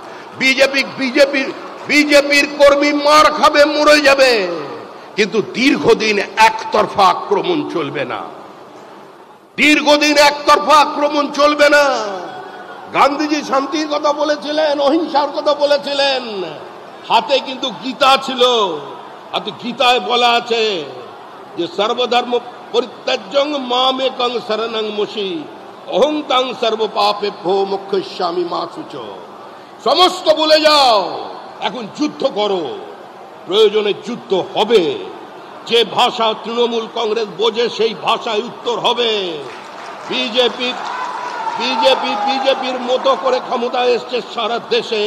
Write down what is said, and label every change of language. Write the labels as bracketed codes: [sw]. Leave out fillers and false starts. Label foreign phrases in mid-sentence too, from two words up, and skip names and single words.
[bn] বিজেপির কর্মী মার খাবে, মরে যাবে, কিন্তু দীর্ঘদিন একতরফা আক্রমণ চলবে না। গান্ধীজি শান্তির কথা বলেছিলেন, অহিংসার কথা বলেছিলেন, হাতে কিন্তু গীতা ছিল। আর গীতায় বলা আছে যে [sa] সর্বধর্ম পরিত্যাজ্যং মামেকং শরণং মুষি অহং তাং সর্ব পাপেভ্যো মোক্ষয়িষ্যামি মা শুচ। [bn] সমস্ত ভুলে যাও, এখন যুদ্ধ করো। প্রয়োজনে যুদ্ধ হবে। যে ভাষা তৃণমূল কংগ্রেস বোঝে সেই ভাষায় উত্তর হবে। বিজেপির মতো করে ক্ষমতায় এসছে সারা দেশে।